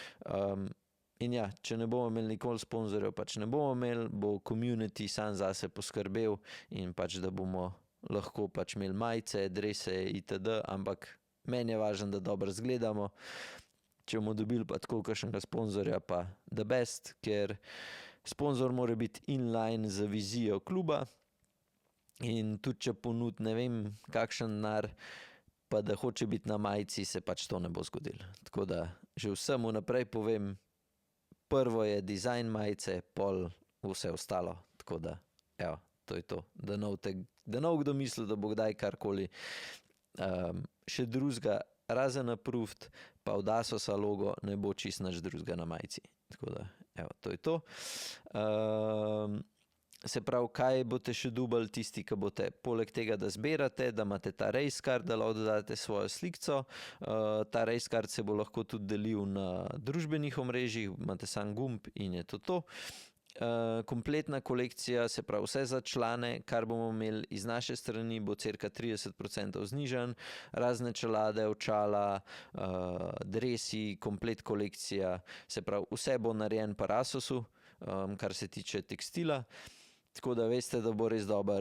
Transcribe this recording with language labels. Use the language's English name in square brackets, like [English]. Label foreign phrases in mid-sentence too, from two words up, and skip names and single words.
[Slovenian] In ja, če ne bomo imeli nikoli sponzorjev, pač ne bomo imeli, bo community sam zase poskrbel in pač, da bomo lahko pač imeli majice, drese itd., ampak meni je važno, da dobro zgledamo. Če bomo dobili pa tako kakšnega sponzorja, pa [English] the best, [Slovenian] ker sponzor mora biti inline z vizijo kluba in tudi če ponudi ne vem kakšen denar, pa da hoče biti na majici, se pač to ne bo zgodilo. Tako da že vsemu naprej povem, prvo je dizajn majice, pol vse ostalo. Tako da, evo, to je to. Da ne bo kdo mislil, da bo kdaj karkoli še drugega, razen approved, pa od Asosa logo ne bo čist nič drugega na majici. Tako da, evo, to je to. Se pravi, kaj boste še dubali tisti, ki boste poleg tega, da zbirate, da imate ta [English] race card, [Slovenian] da lahko dodate svojo slikco. Ta [English] race card [Slovenian] se bo lahko tudi delil na družbenih omrežjih, imate sam gumb in je to. Kompletna kolekcija, se pravi vse za člane, kar bomo imeli iz naše strani, bo cirka 30% znižan, razne čelade, očala, dresi, komplet kolekcija, se pravi vse bo narejen po Asosu, kar se tiče tekstila, tako da veste, da bo res dober.